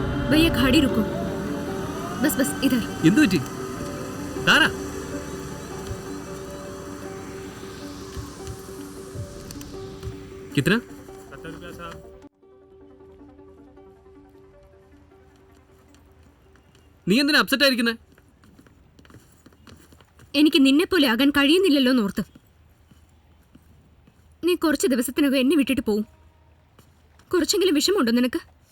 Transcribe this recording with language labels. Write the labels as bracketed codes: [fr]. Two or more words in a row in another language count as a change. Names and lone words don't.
[hi] भैया गाड़ी रुको। बस बस इधर। [ml] എന്തു പറ്റി? താര कितना? [hi] 70 रुपया साहब। [ml] നീ എന്തിനാ അപ്സെറ്റ് ആയിരിക്കുന്നേ? എനിക്ക് നിന്നെ പോലെ ആകാൻ കഴിയുന്നില്ലല്ലോ നോർത്ത്. നീ കുറച്ച് ദിവസത്തിനകം എന്നെ വിട്ടിട്ട് പോവും. കുറച്ചെങ്കിലും വിഷമമുണ്ടോ നിനക്ക്?